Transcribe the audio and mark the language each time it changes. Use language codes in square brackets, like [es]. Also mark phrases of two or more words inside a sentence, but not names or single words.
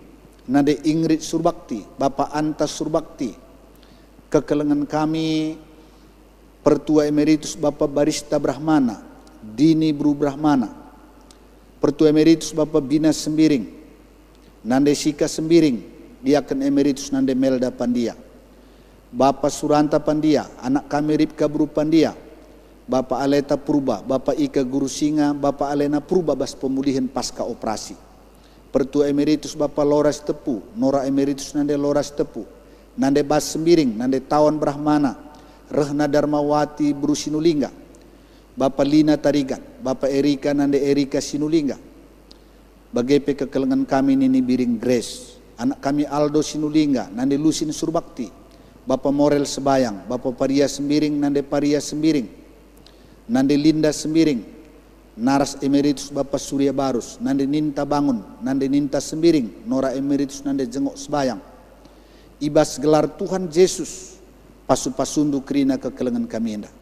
[btx] nande Ingrid Surbakti, Bapak Antas Surbakti, kekelengan kami Pertua Emeritus Bapak Barista Brahmana, Dini Bru Brahmana, Pertua Emeritus Bapak Bina Sembiring, nande Sika Sembiring, Diaken Emeritus nande Melda Pandia, Bapak Suranta Pandia, anak kami Ripka Bru Pandia, Bapak Aleta Purba, Bapak Ika Guru Singa, Bapak Alena Purba bas [id] pemulihan pasca operasi. [btx] Pertua Emeritus Bapa Loras Tepu, Nora Emeritus nande Loras Tepu, nande Bas Sembiring, nande Tawan Brahmana, Rehna Darmawati Bru Sinulinga, Bapa Lina Tarigan, Bapa Erika nande Erika Sinulinga, bagepe kekelengan kami Nini Biring Grace, anak kami Aldo Sinulinga, nande Lusin Surbakti, Bapa Morel Sebayang, Bapa Paria Sembiring, nande Paria Sembiring, nande Linda Sembiring, Naras Emeritus Bapa Surya Barus, nande Ninta Bangun, nande Ninta Sembiring, Nora Emeritus nande Jengok Sebayang, ibas gelar Tuhan Yesus, pasu-pasundu kerina kekelengan kami enda.